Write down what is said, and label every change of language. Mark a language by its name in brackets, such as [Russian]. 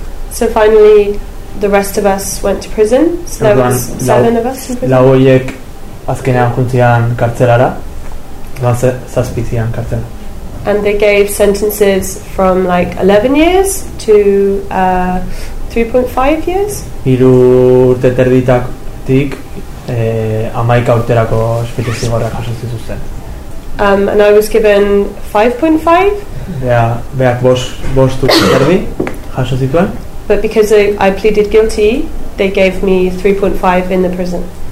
[English] So finally the rest of us went to prison. So there was 7 of us in prison. [Basque] Lau horiek azkenean juntzian kartzelara. Lan zazpizian kartzela. [English] And they gave sentences from like 11 years to 3.5 years. [Basque] Hiru urte terditatik 11 urterako espetxe zigorrak jaso zituzten. [English] And I was given 5.5. Yeah, [Basque] beak bost urte terdi jaso zituen. [English] But because I pleaded guilty, they gave me 3.5 in the prison.